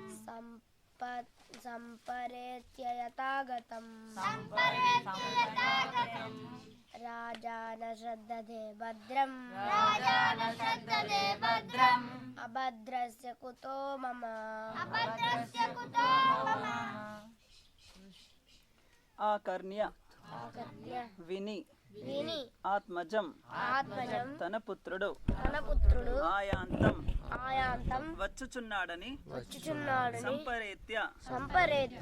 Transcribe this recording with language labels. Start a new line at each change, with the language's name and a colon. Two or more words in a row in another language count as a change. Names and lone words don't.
Sanskrit: सम्परेत्य यथागतम् सम्परेत्य यथा गतम् राजान श्रद्धते भद्रम् राजान श्रद्धते भद्रम् अभद्रस्य कुतो मम अभद्रस्य कुतो मम
Telugu: ఆకర్ణ్య విని విని ఆత్మజం ఆత్మజం తన పుత్రుడు తన పుత్రుడు ఆయాంతం ఆయాంతం వచ్చుచున్నాడని వచ్చుచున్నాడని సంపరేత్య సంపరేత్య